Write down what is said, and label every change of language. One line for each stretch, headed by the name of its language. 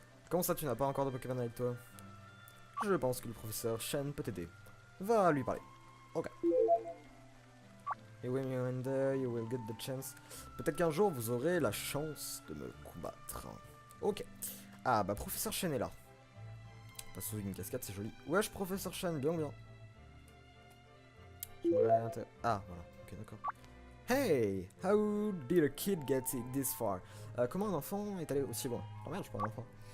French: Comment ça tu n'as pas encore de Pokémon avec toi? Je pense que le professeur Shen peut t'aider. Va lui parler. Ok.
English: Et when you're in there, you will get the chance.
French: Peut-être qu'un jour vous aurez la chance de me combattre. Ok. Ah bah professeur Shen est là. Pas sous une cascade, c'est joli. Wesh professeur Shen, bien bien. Ah voilà, ok d'accord.
English: Hey, how did a kid get this far?
French: Comment un enfant est allé aussi loin? Oh merde, je suis pas un enfant.